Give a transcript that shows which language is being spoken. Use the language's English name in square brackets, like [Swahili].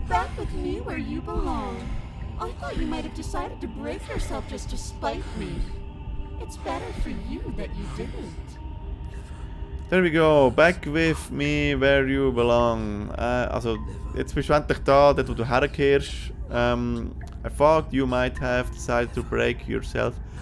[English] Back with me where you belong. I thought you might have decided to break yourself just to spite me. It's better for you that you didn't. There we go. Back with me where you belong. [German] Also, jetzt bist du endlich da, dort wo du herkehrst. [English] I thought you might have decided to break yourself.